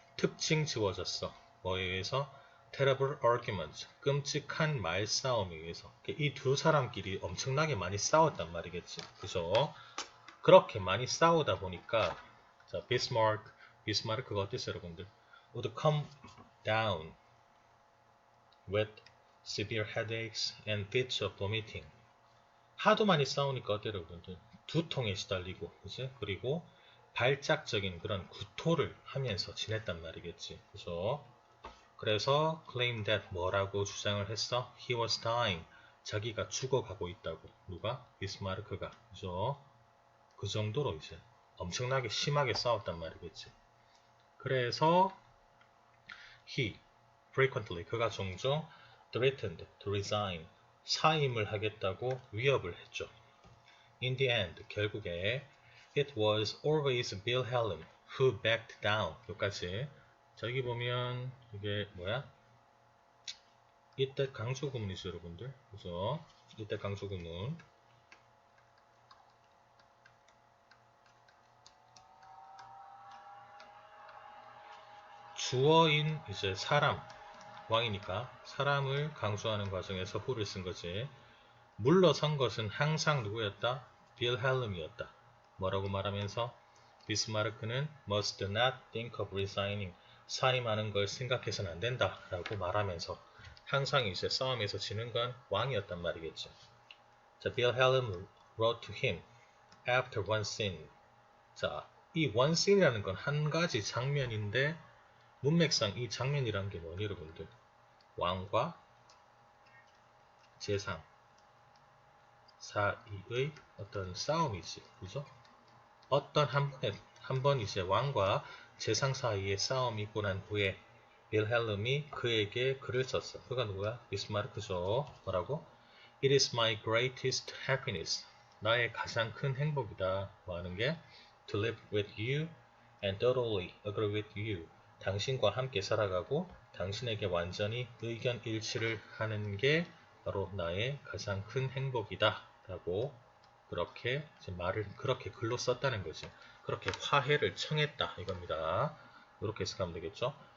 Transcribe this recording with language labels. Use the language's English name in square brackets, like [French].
[Korean] 특징 지워졌어. 뭐에 의해서? [English] terrible arguments. [Korean] 끔찍한 말싸움에 의해서. 이 두 사람끼리 엄청나게 많이 싸웠단 말이겠지. 그죠? 그렇게 많이 싸우다 보니까 자, 비스마르크가 어땠어요, 여러분들? [English] would come down with severe headaches and fits of vomiting. [Korean] 하도 많이 싸우니까 어때요, 여러분들? 두통에 시달리고, 그치? 그리고 발작적인 그런 구토를 하면서 지냈단 말이겠지. 그죠? 그래서 claim that 뭐라고 주장을 했어? [English] He was dying. [Korean] 자기가 죽어가고 있다고. 누가? 비스마르크가. 그죠? 그 정도로 이제 엄청나게 심하게 싸웠단 말이겠지. 그래서 [English] he frequently [Korean] 그가 종종 [English] threatened to resign [Korean] 사임을 하겠다고 위협을 했죠. [English] In the end [Korean] 결국에 [English] it was always Wilhelm who backed down. [Korean] 여기까지. 자, 여기 보면 이게 뭐야? 이때 강조 구문이죠, 여러분들. 그죠? 이때 강조 구문. 주어인 이제 사람, 왕이니까 사람을 강조하는 과정에서 who를 쓴 거지. 물러선 것은 항상 누구였다? 빌헬름이었다. 뭐라고 말하면서 비스마르크는 [English] must not think of resigning. [Korean] 사임하는 걸 생각해서는 안 된다. 라고 말하면서 항상 이제 싸움에서 지는 건 왕이었단 말이겠죠. 자, 빌헬름 [English] wrote to him after one scene. [Korean] 자, 이 one scene이라는 건 한 가지 장면인데 문맥상 이 장면이라는 게 뭐니 여러분들? 왕과 재상 사이의 어떤 싸움이지. 그죠? 어떤 한 번 이제 왕과 재상 사이의 싸움이 있고 난 후에 빌헬름이 그에게 글을 썼어. 그가 누구야? 비스마르크죠. 뭐라고? [English] It is my greatest happiness. [Korean] 나의 가장 큰 행복이다. 뭐 하는 게? [English] To live with you and totally agree with you. [Korean] 당신과 함께 살아가고 당신에게 완전히 의견 일치를 하는 게 바로 나의 가장 큰 행복이다. 라고 그렇게 말을 그렇게 글로 썼다는 거지. 그렇게 화해를 청했다. 이겁니다. 이렇게 해석하면 되겠죠.